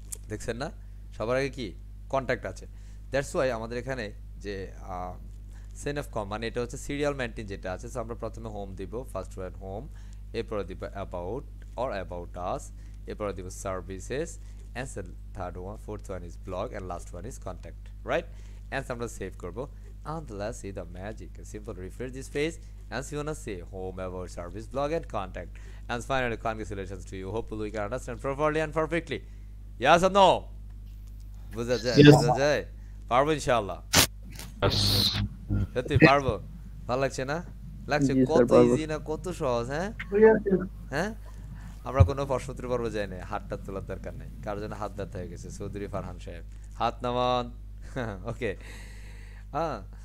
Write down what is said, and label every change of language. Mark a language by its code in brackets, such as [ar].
[bn] দেখছেন না, সবার আগে কি কন্ট্যাক্ট আছে। দ্যাটস ওয়াই আমাদের এখানে যে সেন অফ কম মানে এটা হচ্ছে সিরিয়াল মেনটেন যেটা আছে, সো আমরা প্রথমে হোম দিব, [en] first one home, [bn] এরপরে দিব অ্যাবাউট অর অ্যাবাউট আস, এরপরে দিব services, [en] And third one, fourth one is blog, and last one is contact, right? [bn] And আমরা সেভ করবো, [en] and let's see the magic. Simple refresh this page and you wanna say home, about, service, blog and contact. And finally, congratulations to you. Hopefully we can understand properly and perfectly. Yes or no? [bn] বুঝা যায়, [en] Yes. [bn] বুঝা যায়, পারবো ইনশাআল্লাহ, সত্যি পারবো। ভালো লাগছে না? লাগছে জি, স্যার, কত পারবো। ইজি না কত সহজ, হ্যাঁ হ্যাঁ। আমরা কোনো প্রশ্নোত্তর পর্ব যাই না, হাতটা তোলার দরকার নেই, কারোর জন্য হাত ব্যথা হয়ে গেছে। চৌধুরী ফারহান সাহেব হাত নামান। ওকে, হ্যাঁ।